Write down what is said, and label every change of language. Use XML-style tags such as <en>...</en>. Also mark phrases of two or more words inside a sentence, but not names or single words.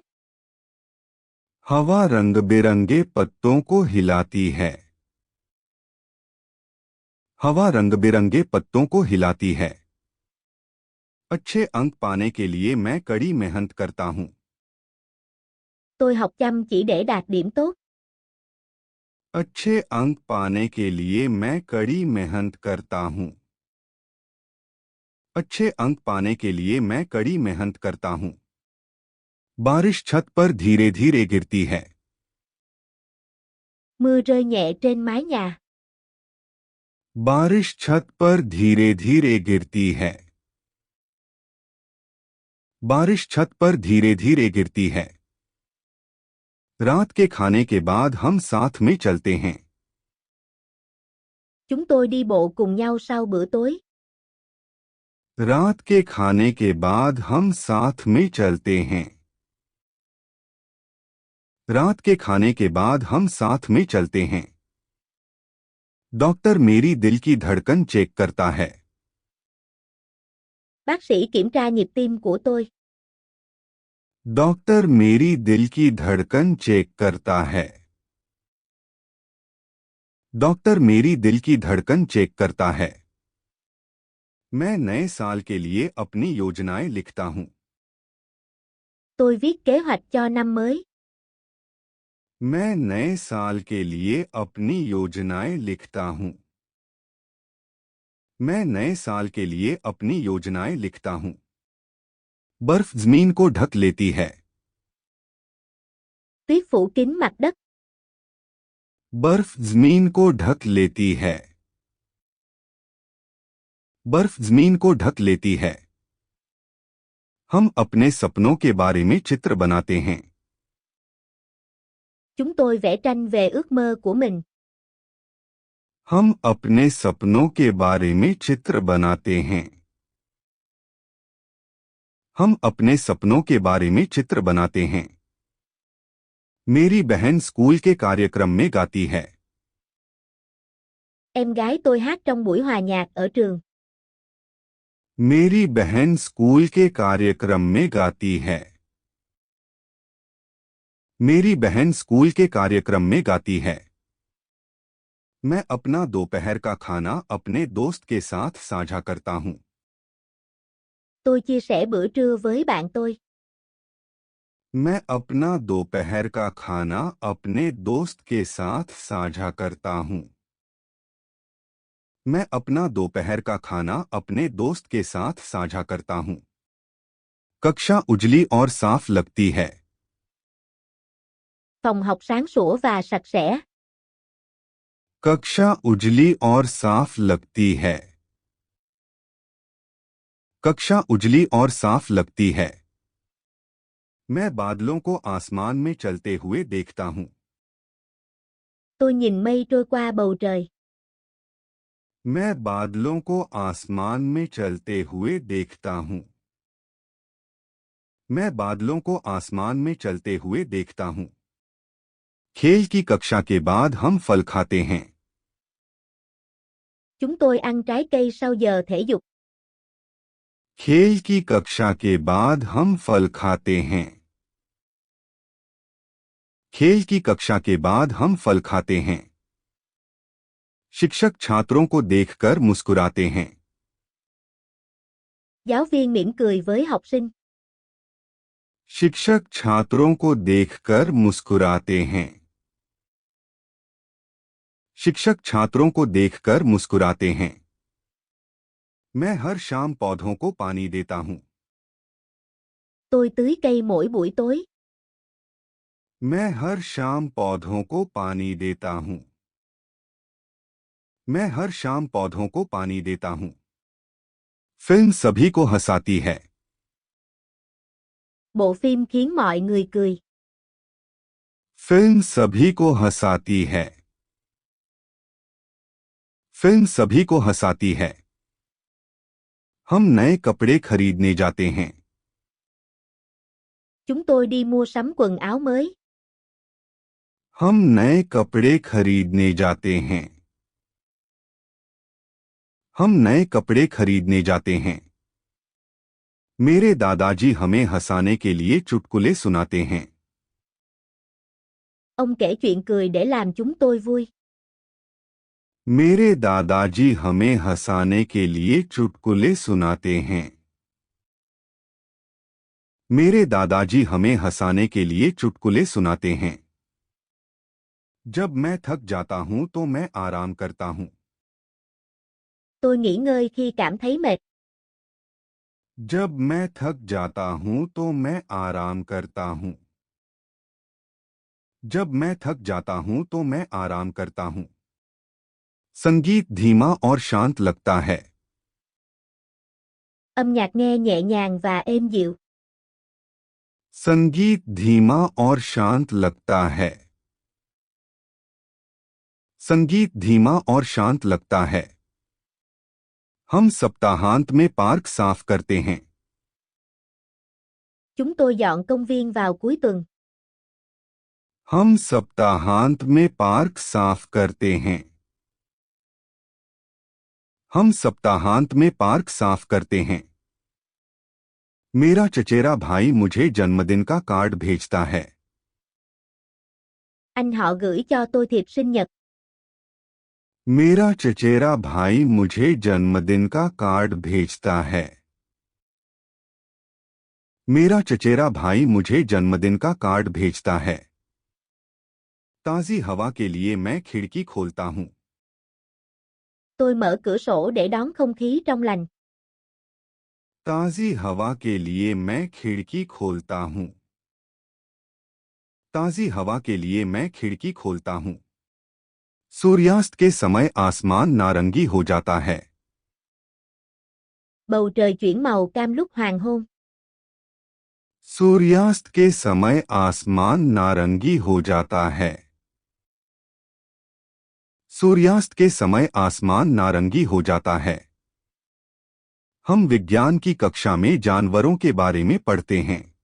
<hi>हवा रंग बिरंगे पत्तों को हिलाती है. हवा रंग बिरंगे पत्तों को हिलाती है. अच्छे अंक पाने के लिए मैं कड़ी मेहनत करता हूं.</hi> <vi>Tôi học chăm chỉ để đạt điểm tốt.</vi> <hi>अच्छे अंक पाने के लिए मैं कड़ी मेहनत करता हूं. अच्छे अंक पाने के लिए मैं कड़ी मेहनत करता हूं. बारिश छत पर धीरे धीरे गिरती है.</hi> <vi>Mưa rơi nhẹ trên mái nhà.</vi> <hi>बारिश छत पर धीरे धीरे गिरती है. बारिश छत पर धीरे धीरे गिरती है. रात के खाने के बाद हम साथ में चलते हैं.</hi> <vi>Chúng tôi đi bộ cùng nhau sau bữa tối.</vi> <hi>रात के खाने के बाद हम साथ में चलते हैं. रात के खाने के बाद हम साथ में चलते हैं. डॉक्टर मेरी दिल की धड़कन चेक करता है.</hi> <vi>Bác sĩ kiểm tra nhịp tim của tôi.</vi> <hi>डॉक्टर मेरी दिल की धड़कन चेक करता है. डॉक्टर मेरी दिल की धड़कन चेक करता है. मैं नए साल के लिए अपनी योजनाएं लिखता हूं.</hi> <vi>Tôi viết kế hoạch cho năm mới.</vi> <hi>मैं नए साल के लिए अपनी योजनाएं लिखता हूं. मैं नए साल के लिए अपनी योजनाएं लिखता हूं. बर्फ जमीन को ढक लेती है.</hi> <vi>Tuyết phủ kín mặt đất.</vi> <hi>बर्फ जमीन को ढक लेती है. बर्फ जमीन को ढक लेती है. हम अपने सपनों के बारे में चित्र बनाते हैं.</hi> <vi>Chúng tôi vẽ tranh về ước mơ của mình.</vi> <hi>हम अपने सपनों के बारे में चित्र बनाते हैं. हम अपने सपनों के बारे में चित्र बनाते हैं. मेरी बहन स्कूल के कार्यक्रम में गाती है.</hi> <vi>Em gái tôi hát trong buổi hòa nhạc ở trường.</vi> <hi>मेरी बहन स्कूल के कार्यक्रम में गाती है. मेरी बहन स्कूल के कार्यक्रम में गाती है. मैं अपना दोपहर का खाना अपने दोस्त के साथ साझा करता हूं.</hi> <vi>Tôi chia sẻ bữa trưa với bạn tôi.</vi> <hi>मैं अपना दोपहर का खाना अपने दोस्त के साथ साझा करता हूं. मैं अपना दोपहर का खाना अपने दोस्त के साथ साझा करता हूं. कक्षा उजली और साफ लगती है.</hi> <vi>Phòng học sáng sủa và sạch sẽ.</vi> <hi>कक्षा उजली और साफ लगती है. कक्षा उजली और साफ लगती है. मैं बादलों को आसमान में चलते हुए देखता हूं.</hi> <vi>Tôi nhìn mây trôi qua bầu trời.</vi> <hi>मैं बादलों को आसमान में चलते हुए देखता हूं. मैं बादलों को आसमान में चलते हुए देखता हूं. खेल की कक्षा के बाद हम फल खाते हैं.</hi> <vi>Chúng tôi ăn trái cây sau giờ thể dục.</vi> <hi>खेल की कक्षा के बाद हम फल खाते हैं. खेल की कक्षा के बाद हम फल खाते हैं. शिक्षक छात्रों को देखकर मुस्कुराते हैं.</hi> <vi>Giáo viên mỉm cười với học sinh.</vi> <hi>शिक्षक छात्रों को देखकर मुस्कुराते हैं. शिक्षक छात्रों को देखकर मुस्कुराते हैं. मैं हर शाम पौधों को पानी देता हूं.</hi> <vi>Tôi tưới cây mỗi buổi tối.</vi> <hi>मैं हर शाम पौधों को पानी देता हूँ। मैं हर शाम पौधों को पानी देता हूँ। फिल्म सभी को हंसाती है।</hi> <vi>Bộ phim khiến mọi người cười.</vi> <hi>फिल्म सभी को हंसाती है। फिल्म सभी को हंसाती है। हम नए कपड़े खरीदने जाते हैं।</hi> <vi>Chúng tôi đi mua sắm quần áo mới.</vi> <hi>हम नए कपड़े खरीदने जाते हैं। हम नए कपड़े खरीदने जाते हैं। मेरे दादाजी हमें हंसाने के लिए चुटकुले सुनाते हैं।</hi> <vi>Ông kể chuyện cười để làm chúng tôi vui.</vi> <hi>मेरे दादाजी हमें हंसाने के लिए चुटकुले सुनाते हैं। मेरे दादाजी हमें हंसाने के लिए चुटकुले सुनाते हैं। जब मैं थक जाता हूं तो मैं आराम करता हूं।</hi> <vi>Tôi nghỉ ngơi khi cảm thấy mệt.</vi> <hi>जब मैं थक जाता हूं तो मैं आराम करता हूं। जब मैं थक जाता हूं तो मैं आराम करता हूं। संगीत धीमा और शांत लगता है।</hi> <vi>Âm nhạc nghe nhẹ nhàng và êm dịu.</vi> <hi>संगीत धीमा और शांत लगता है। संगीत धीमा और शांत लगता है। हम सप्ताहांत में पार्क साफ करते हैं।</hi> <vi>Chúng tôi dọn công viên vào cuối tuần.</vi> <hi>हम सप्ताहांत में पार्क साफ करते हैं। हम सप्ताहांत में पार्क साफ करते हैं। मेरा चचेरा भाई मुझे जन्मदिन का कार्ड भेजता है।</hi> <vi>Anh họ gửi cho tôi thiệp sinh nhật.</vi> <hi>मेरा चचेरा भाई मुझे जन्मदिन का कार्ड भेजता है। मेरा चचेरा भाई मुझे जन्मदिन का कार्ड भेजता है। ताज़ी हवा के लिए मैं खिड़की खोलता हूँ।</hi> <vi>Tôi mở cửa sổ để đón không khí trong lành.</vi> <hi>ताज़ी हवा के लिए मैं खिड़की खोलता हूँ। ताज़ी हवा के लिए मैं खिड़की खोलता हूँ। सूर्यास्त के समय आसमान नारंगी हो जाता है।</hi> <vi>Bầu trời chuyển màu cam lúc hoàng hôn.</vi> <hi>सूर्यास्त के समय आसमान नारंगी हो जाता है। सूर्यास्त के समय आसमान नारंगी हो जाता है। हम विज्ञान की कक्षा में जानवरों के बारे में पढ़ते हैं।</hi>